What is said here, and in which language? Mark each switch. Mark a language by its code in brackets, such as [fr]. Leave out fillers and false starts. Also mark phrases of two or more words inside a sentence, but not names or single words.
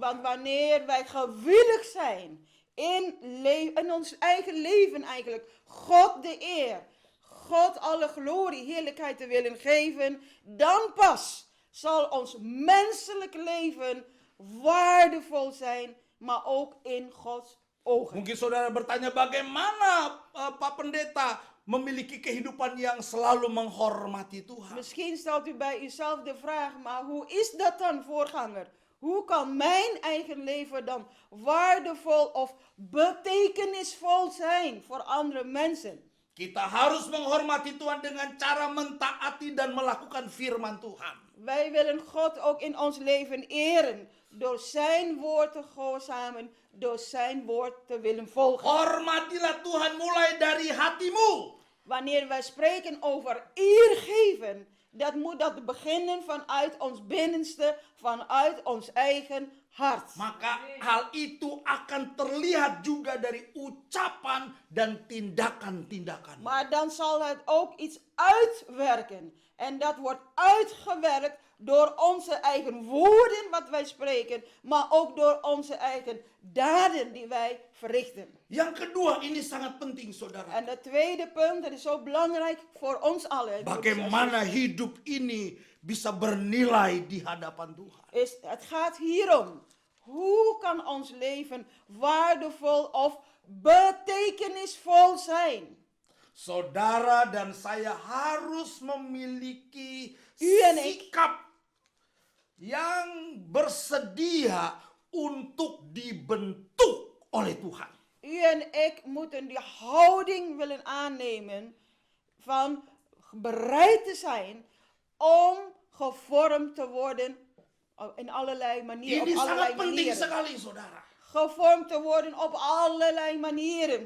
[nl] Want wanneer wij gewillig zijn in ons eigen leven eigenlijk, God de eer, God alle glorie, heerlijkheid te willen geven, dan pas zal ons menselijk leven waardevol zijn, maar ook in Gods ogen. [id] Mungkin saudara bertanya, bagaimana Pak Pendeta memiliki kehidupan yang selalu menghormati Tuhan? [nl] Misschien stelt u bij uzelf de vraag, maar hoe is dat dan, voorganger? Hoe kan mijn eigen leven dan waardevol of betekenisvol zijn voor andere mensen? [id] Kita harus menghormati Tuhan dengan cara mentaati dan melakukan firman Tuhan. [nl] Wij willen God ook in ons leven eren. Door zijn woord te gehoorzamen. Door zijn woord te willen volgen. [id] Hormatilah Tuhan mulai dari hatimu. [nl] Wanneer wij spreken over eer geven. Dat beginnen vanuit ons binnenste. Vanuit ons eigen hart. [id] Maka hal itu akan terlihat juga dari ucapan dan tindakan-tindakan. [nl] Maar dan zal het ook iets uitwerken. En dat wordt uitgewerkt door onze eigen woorden wat wij spreken. Maar ook door onze eigen daden die wij verrichten. [id] Yang kedua, ini sangat penting saudara. [nl] En het tweede punt, dat is zo belangrijk voor ons allen. [id] Bagaimana hidup ini bisa bernilai di hadapan Tuhan. [nl] Het gaat hierom. Hoe kan ons leven waardevol of betekenisvol zijn? [id] Saudara dan saya harus memiliki [nl] U en ik. [id] sikap yang bersedia untuk dibentuk oleh Tuhan. [nl] U en ik moeten die houding willen aannemen van bereid te zijn om gevormd te worden in allerlei manieren. [id] Ini [nl] Op allerlei [id] sangat penting [nl] manieren. [id] sekali saudara. [nl] Gevormd te worden op allerlei manieren.